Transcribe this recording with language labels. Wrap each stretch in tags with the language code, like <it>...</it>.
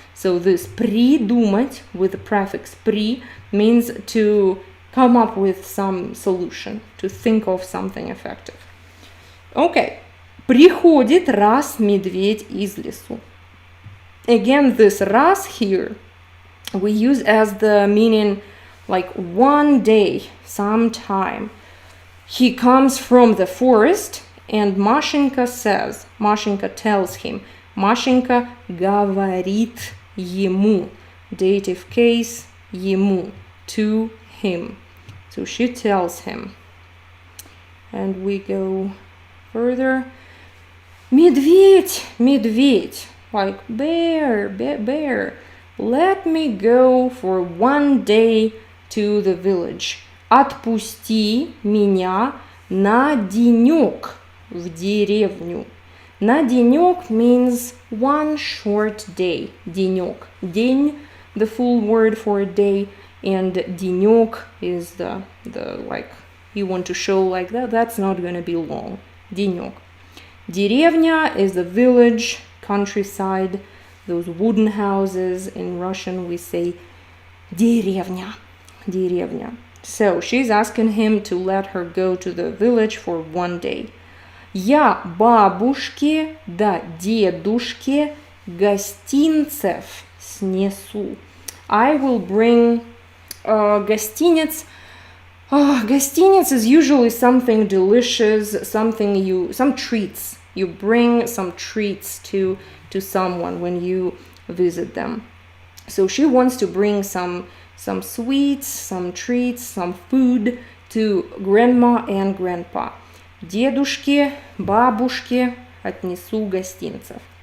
<en>So this придумать with the prefix при means to come up with some solution, to think of something effective. Okay.</en> <ru>Приходит раз медведь из лесу.</ru> <en>Again, this раз here we use as the meaning like one day, sometime. He comes from the forest and Машенька says, Машенька tells him,</en> <ru>Машенька говорит ему,</ru> <en>dative case ему, to him. So she tells him. And we go further.</en> <ru>Медведь, медведь,</ru> <en>like bear, bear, let me go for one day to the village.</en> <ru>Отпусти меня на денек в деревню. На денек</ru> <en>means one short day.</en> <ru>Денек.</ru> <en>День, the full word for a day, and денек is the like you want to show like that. That's not going to be long.</en> <ru>Денек.</ru> <en>Деревня is the village, countryside, those wooden houses. In Russian we say</en> <ru>деревня, деревня.</ru> <en>So she's asking him to let her go to the village for one day.</en> <ru>Я бабушке да дедушке гостинцев снесу.</ru> <en>I will bring гостинец. Гостинец is usually something delicious, some treats. You bring some treats to someone when you visit them. So she wants to bring some sweets, some treats, some food to grandma and grandpa.</en> <ru>Дедушке, бабушке отнесу гостинцев.</ru>